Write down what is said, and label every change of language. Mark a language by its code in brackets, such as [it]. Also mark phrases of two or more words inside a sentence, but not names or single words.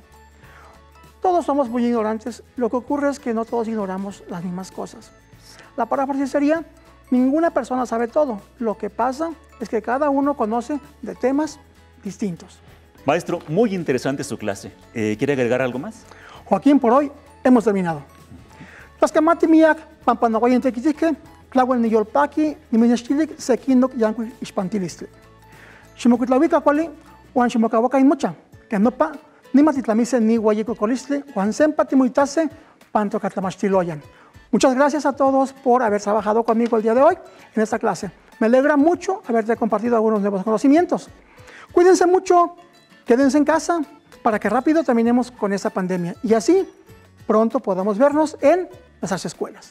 [es] Todos somos muy ignorantes, lo que ocurre es que no todos ignoramos las mismas cosas. La paráfrasis sería: ninguna persona sabe todo, lo que pasa es que cada uno conoce de temas distintos. Maestro, muy interesante su clase. ¿Quiere agregar algo más? Joaquín, por hoy hemos terminado. [nhe] Tlaxcamati miak, pampanahuayan tequitique, tlahuel niyolpaki, niminextilik, sequindoc yancuic ixpantilistli. Ximocuitlahuica cuali, huan ximocahuaca inmocha, que nopa, nimatitlamise ni huayicocolistli, huan sempa timuitase, pantocatlamachtiloyan. [es] Muchas gracias a todos por haber trabajado conmigo el día de hoy en esta clase. Me alegra mucho haberte compartido algunos nuevos conocimientos. Cuídense mucho, quédense en casa para que rápido terminemos con esta pandemia y así pronto podamos vernos en nuestras escuelas.